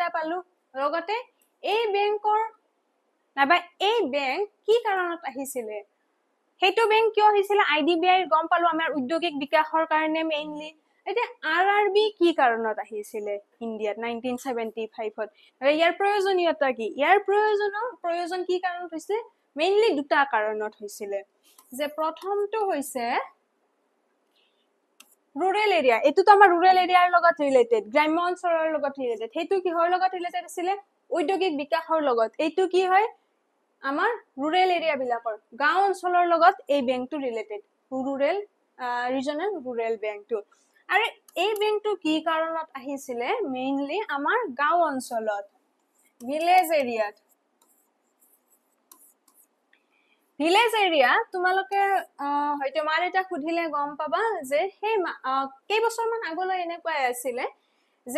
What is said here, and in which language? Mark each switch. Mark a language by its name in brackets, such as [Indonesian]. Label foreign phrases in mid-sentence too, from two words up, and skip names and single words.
[Assamese] পালো লগতে এই বেংকৰ নাবা এই বেংক কি কাৰণত আহিছিলে হেতু বেংক কিয় আহিছিলে আইডিবিআই গম পালো আমাৰ উদ্যোগিক বিকাশৰ কাৰণে মেইনলি এতিয়া আৰআৰবি কি কাৰণত আহিছিলে ইন্ডিয়াত 1975 ত ইয়াৰ প্ৰয়োজনীয়তা কি ইয়াৰ প্ৰয়োজন কি কাৰণত হৈছিলে মেইনলি দুটা কাৰণত হৈছিলে যে প্ৰথমটো হৈছে [English] rural area [Assamese] এটো তো আমাৰ [English] rural area [Assamese] লগত ৰিলেটেড গ্ৰাম্য অঞ্চলৰ লগত ৰিলেটেড হেতু কিহৰ লগত ৰিলেটেড আছিল ঔদ্যোগিক বিকাশৰ লগত এইটো কি হয় আমাৰ [English] rural area [Assamese] বিলাকৰ গাঁও অঞ্চলৰ লগত এই বেংকটো ৰিলেটেড [English] rural regional rural [Assamese] বেংকটো আৰু এই বেংকটো কি কাৰণত আহিছিলে মেইনলি আমাৰ গাঁও অঞ্চলত [English] village areaত village area [Assamese] তোমালোকে হয়তো মাৰ এটা খুধিলে গম পাবা যে সেই কেই বছৰমান আগলৈ এনেকুৱাই আছিলে যে